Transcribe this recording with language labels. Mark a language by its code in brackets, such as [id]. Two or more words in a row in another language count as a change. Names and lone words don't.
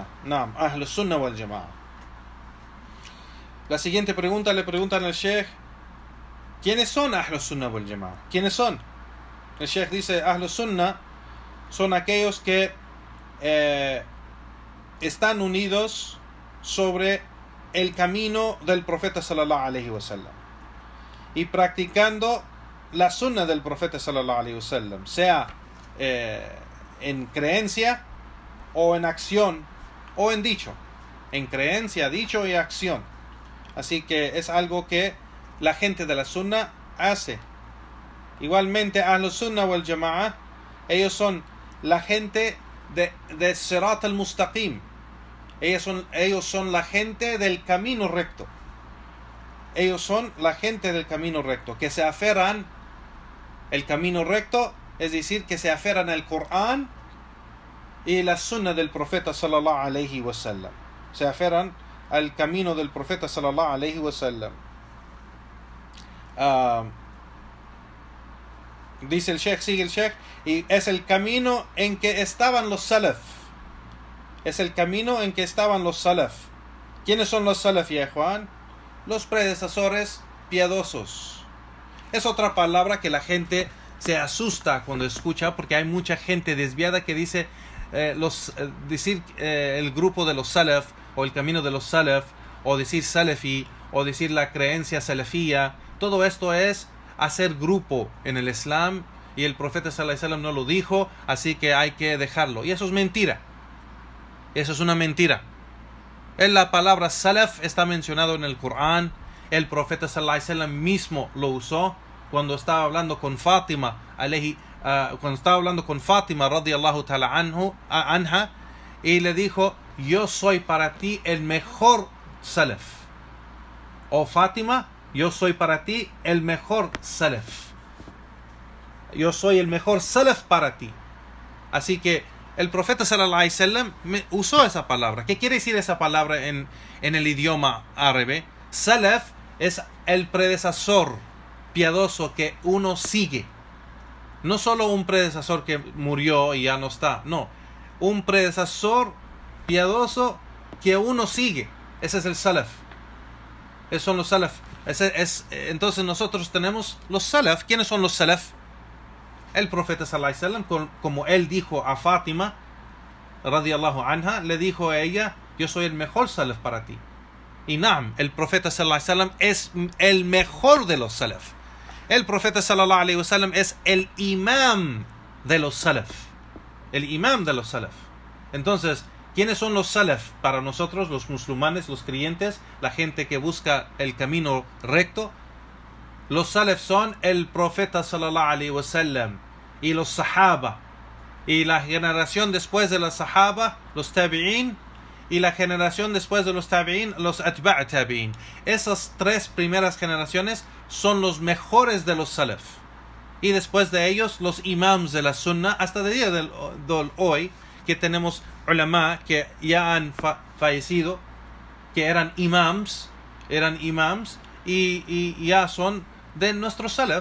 [ar] نعم، أهل السنة والجماعة. [es] La siguiente pregunta le preguntan al Sheikh: ¿quiénes son [ar] أهل السنة والجماعة? [es] ¿Quiénes son? El Sheikh dice: [ar] أهل السنة [es] son aquellos que están unidos sobre el camino del profeta [ar] صلى الله عليه وسلم [es] y practicando la sunna del profeta [ar] صلى الله عليه وسلم, [es] sea en creencia o en acción o en dicho. En creencia, dicho y acción. Así que es algo que la gente de la sunna hace. Igualmente, [ar] أهل السنة والجماعة, [es] ellos son la gente de [ar] صراط المستقيم. [es] Ellos son la gente del camino recto. Ellos son la gente del camino recto, que se aferran el camino recto, es decir, que se aferran al Corán y la sunna del profeta [ar] صلى الله عليه وسلم. [es] Se aferran al camino del profeta [ar] صلى الله عليه وسلم. [es] Dice el Sheikh, sigue el Sheikh, y es el camino en que estaban los Salaf. Es el camino en que estaban los Salaf. ¿Quiénes son los Salaf, ya Juan? Los predecesores piadosos. Es otra palabra que la gente se asusta cuando escucha, porque hay mucha gente desviada que dice decir el grupo de los Salaf, o el camino de los Salaf, o decir Salafi, o decir la creencia salafía. Todo esto es hacer grupo en el Islam, y el profeta [ar] صلى الله عليه وسلم [es] no lo dijo, así que hay que dejarlo. Y eso es mentira. Eso es una mentira. En la palabra salaf está mencionado en el Corán. El profeta [ar] صلى الله عليه وسلم [es] mismo lo usó cuando estaba hablando con Fátima [ar] رضي الله تعالى عنها, [es] y le dijo: yo soy para ti el mejor salaf. Oh Fátima, yo soy para ti el mejor salaf. Yo soy el mejor salaf para ti. Así que el profeta [ar] صلى الله عليه وسلم [es] usó esa palabra. ¿Qué quiere decir esa palabra en el idioma árabe? Salaf es el predecesor piadoso que uno sigue. No solo un predecesor que murió y ya no está. No, un predecesor piadoso que uno sigue. Ese es el salaf. Esos son los salaf. Entonces nosotros tenemos los salaf. ¿Quiénes son los salaf? El profeta [ar] صلى الله عليه وسلم, [es] como él dijo a Fátima [ar] رضي الله عنها, [es] le dijo a ella: yo soy el mejor salaf para ti. Y naam, el profeta [ar] صلى الله عليه وسلم [es] es el mejor de los salaf. El profeta [ar] صلى الله عليه وسلم [es] es el imam de los salaf. El imam de los salaf. Entonces, ¿quiénes son los salaf para nosotros, los musulmanes, los creyentes, la gente que busca el camino recto? Los salaf son el profeta [ar] صلى الله عليه وسلم [es] y los sahaba, y la generación después de los sahaba, los tabi'in, y la generación después de los tabi'in, los [ar] أتباع التابعين. [es] Esas tres primeras generaciones son los mejores de los salaf. Y después de ellos, los imams de la sunna, hasta el día del hoy, que tenemos ulama que ya han fallecido, que eran imams, y ya son de nuestro salaf.